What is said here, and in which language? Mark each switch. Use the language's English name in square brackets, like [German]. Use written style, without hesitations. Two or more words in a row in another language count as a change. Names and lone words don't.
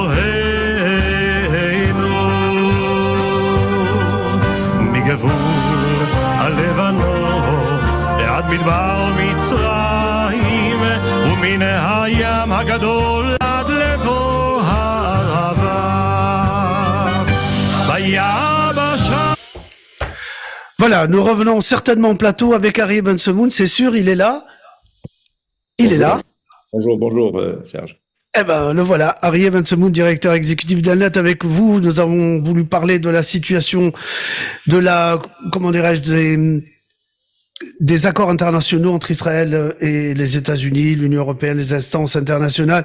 [Hebrew] אלוהינו מגבול הלבנון ועד מדבר מצרים ומן הים הגדול עד לבוא הערבה ביבשה. [French] Voilà, nous revenons certainement au plateau avec Ari Bensemoun, c'est sûr, il est là. Il est là. Bonjour, Serge. Eh ben, le voilà, Ari Bensemoun, directeur exécutif d'Elnet, avec vous. Nous avons voulu parler de la situation de la, comment dirais-je, des accords internationaux entre Israël et les États-Unis, l'Union européenne, les instances internationales.